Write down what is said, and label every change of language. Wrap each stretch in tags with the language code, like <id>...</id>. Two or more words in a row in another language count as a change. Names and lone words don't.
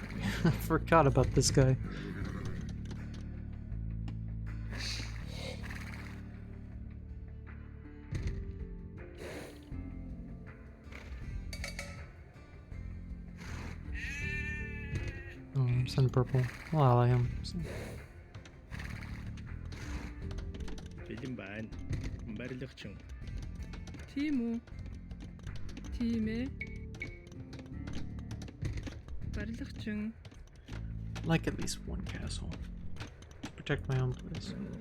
<en>I forgot about this guy. Oh, send purple. I'll ally him. So.</en> <mn>Бэлэн байна. Барилгачин. Тийм үү? Тийм ээ. Барилгачин.</mn> <en>Like at least one castle. To protect my own place.</en>